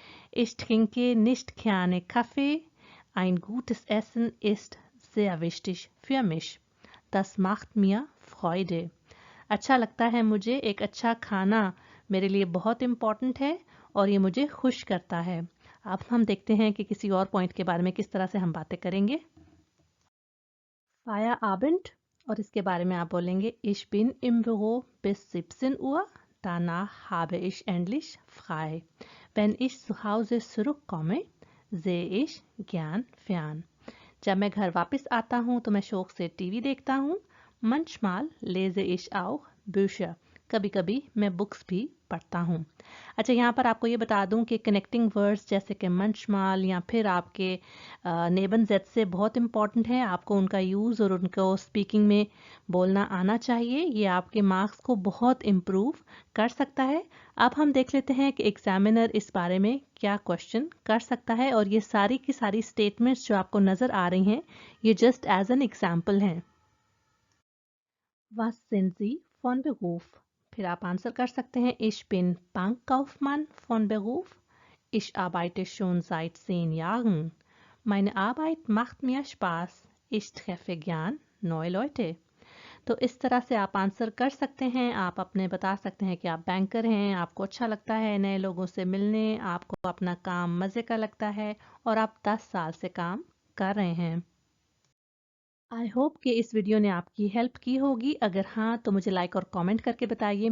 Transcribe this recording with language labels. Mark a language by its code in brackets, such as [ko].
[de] Ich trinke nicht gerne Kaffee. Ein gutes Essen ist sehr wichtig für mich. Das macht mir Freude. [hi] अच्छा लगता है मुझे, एक अच्छा खाना मेरे लिए बहुत इम्पॉर्टेंट है और ये मुझे खुश करता है। अब हम देखते हैं कि किसी और पॉइंट के बारे में किस तरह से हम बातें करेंगे। [de] Feierabend, [hi] और इसके बारे में आप बोलेंगे [de] Ich bin im Büro bis 17 Uhr. Danach habe ich endlich frei. Wenn ich zu Hause zurückkomme, sehe ich gern fern. [hi] जब मैं घर वापस आता हूँ तो मैं शौक से टीवी देखता हूँ। [de] Manchmal lese ich auch Bücher. [hi] कभी कभी मैं बुक्स भी पढ़ता हूँ। अच्छा, यहाँ पर आपको ये बता दूँ कि कनेक्टिंग वर्ड्स जैसे कि manchmal या फिर आपके नेबन जेड से बहुत इंपॉर्टेंट है। आपको उनका यूज़ और उनको स्पीकिंग में बोलना आना चाहिए। ये आपके मार्क्स को बहुत इम्प्रूव कर सकता है। अब हम देख लेते हैं कि एग्जामिनर इस बारे में क्या क्वेश्चन कर सकता है, और ये सारी की सारी स्टेटमेंट्स जो आपको नज़र आ रही हैं ये जस्ट एज एन एग्जाम्पल हैं। [de] Was sind Sie von Beruf? [hi] फिर आप आंसर कर सकते हैं [de] Ich bin Bankkaufmann von Beruf. Ich arbeite schon seit 10 Jahren. Meine Arbeit macht mir Spaß. Ich treffe gern neue Leute. [hi] तो इस तरह से आप आंसर कर सकते हैं। आप अपने बता सकते हैं कि आप बैंकर हैं, आपको अच्छा लगता है नए लोगों से मिलने, आपको अपना काम मज़े का लगता है और आप 10 साल से काम कर रहे हैं। आई होप कि इस वीडियो ने आपकी हेल्प की होगी। अगर हाँ तो मुझे लाइक और कमेंट करके बताइए।